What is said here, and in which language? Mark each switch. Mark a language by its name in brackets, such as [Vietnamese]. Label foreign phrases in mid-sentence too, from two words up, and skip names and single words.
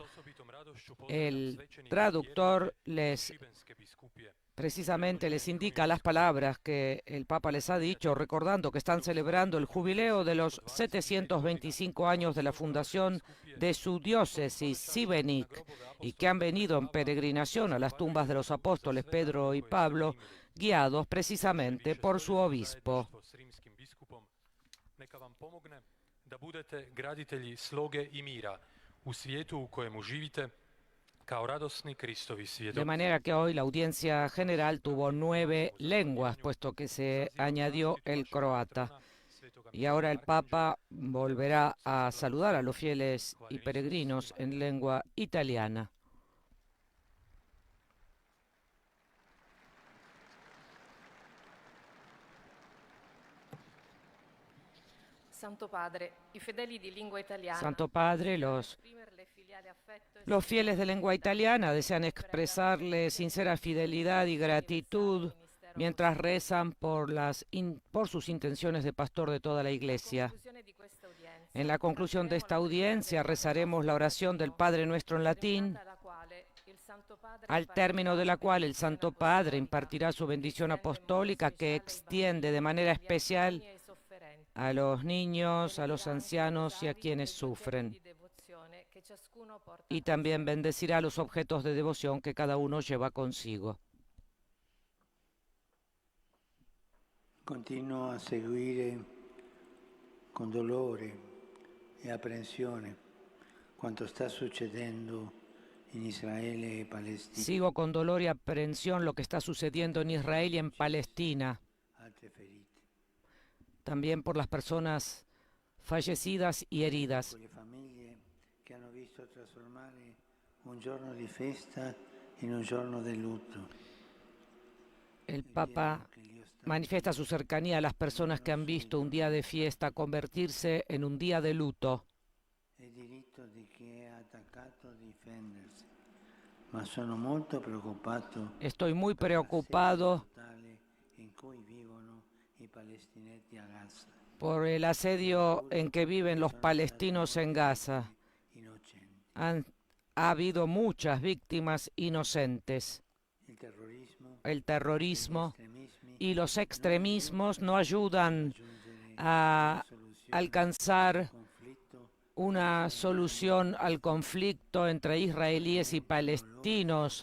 [Spanish] el traductor precisamente les indica las palabras que el Papa les ha dicho, recordando que están celebrando el jubileo de los 725 años de la fundación de su diócesis, Šibenik, y que han venido en peregrinación a las tumbas de los apóstoles Pedro y Pablo, guiados precisamente por su obispo. [Croatian] Neka vam pomogne da budete graditelji sloge i mira u svijetu u kojemu živite kao radosni Kristovi svjedoci. [Spanish] De manera que hoy la audiencia general tuvo 9 lenguas, puesto que se añadió el croata. Y ahora el Papa volverá a saludar a los fieles y peregrinos en lengua italiana. [Italian] Santo Padre, i fedeli di lingua italiana. [Spanish] Santo Padre, los fieles de lengua italiana desean expresarle sincera fidelidad y gratitud mientras rezan por sus intenciones de pastor de toda la Iglesia. En la conclusión de esta audiencia rezaremos la oración del Padre Nuestro en latín, al término de la cual el Santo Padre impartirá su bendición apostólica que extiende de manera especial a los niños, a los ancianos y a quienes sufren. Y también bendecirá los objetos de devoción que cada uno lleva consigo. [Italian] Continuo a seguire con dolore e apprensione quanto sta succedendo in Israele e Palestina. [Spanish] Sigo con dolor y aprehensión lo que está sucediendo en Israel y en Palestina. También por las personas fallecidas y heridas. [Italian] Por le famiglie che hanno visto trasformare un giorno di festa in un giorno di lutto. [Spanish] El Papa manifiesta su cercanía a las personas que han visto un día de fiesta convertirse en un día de luto. [Italian] È diritto di chi è attaccato a difendersi, ma sono molto preoccupato. [Spanish] Estoy muy preocupado [Italian] in cui vivono i palestinesi a Gaza. [Spanish] Por el asedio en que viven los palestinos en Gaza. Ha habido muchas víctimas inocentes. El terrorismo y los extremismos no ayudan a alcanzar una solución al conflicto entre israelíes y palestinos.